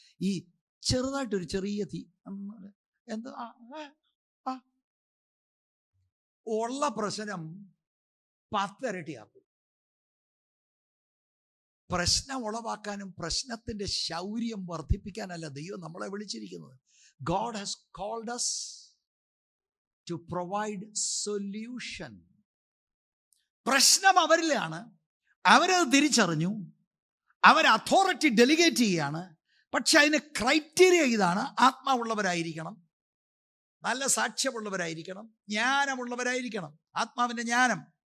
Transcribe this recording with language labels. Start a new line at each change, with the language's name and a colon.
Malayalam: ഈ ചെറുതായിട്ടൊരു ചെറിയ തീ എന്താ ഉള്ള പ്രശ്നം 10 ഇരട്ടിയാക്കും. പ്രശ്നം ഉളവാക്കാനും പ്രശ്നത്തിന്റെ ശൗര്യം വർദ്ധിപ്പിക്കാനല്ല ദൈവം നമ്മളെ വിളിച്ചിരിക്കുന്നത്.
English: God has called us to provide solution.
Malayalam: പ്രശ്നം അവരിലാണ്, അവരത് തിരിച്ചറിഞ്ഞു, അവർ അതോറിറ്റി ഡെലിഗേറ്റ് ചെയ്യാണ്. പക്ഷെ അതിന് ക്രൈറ്റീരിയ ഇതാണ്: ആത്മാവുള്ളവരായിരിക്കണം, നല്ല സാക്ഷ്യമുള്ളവരായിരിക്കണം, ജ്ഞാനമുള്ളവരായിരിക്കണം, ആത്മാവിൻ്റെ ജ്ഞാനം.